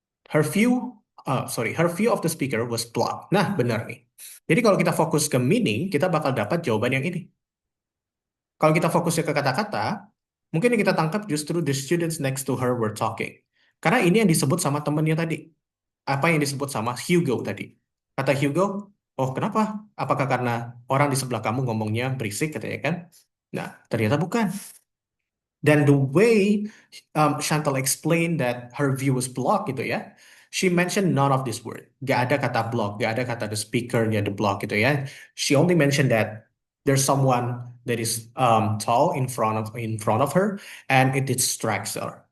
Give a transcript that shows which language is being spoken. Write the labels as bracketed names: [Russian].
[English] Her view of the speaker was flawed. [Indonesian] Nah, benar nih. Jadi kalau kita fokus ke meaning, kita bakal dapat jawaban yang ini. Kalau kita fokusnya ke kata-kata, mungkin yang kita tangkap justru [English] the students next to her were talking. [Indonesian] Karena ini yang disebut sama temennya tadi. Apa yang disebut sama Hugo tadi. Kata Hugo, oh kenapa? Apakah karena orang di sebelah kamu ngomongnya berisik katanya kan? Nah, ternyata bukan. Dan [English] the way Chantal explained that her view was blocked [Indonesian] gitu ya, [English] she mentioned none of this word. [Indonesian] Gak ada kata block, gak ada kata the speaker-nya the block gitu ya. [English] She only mentioned that there's someone that is tall in front of her, and it distracts her.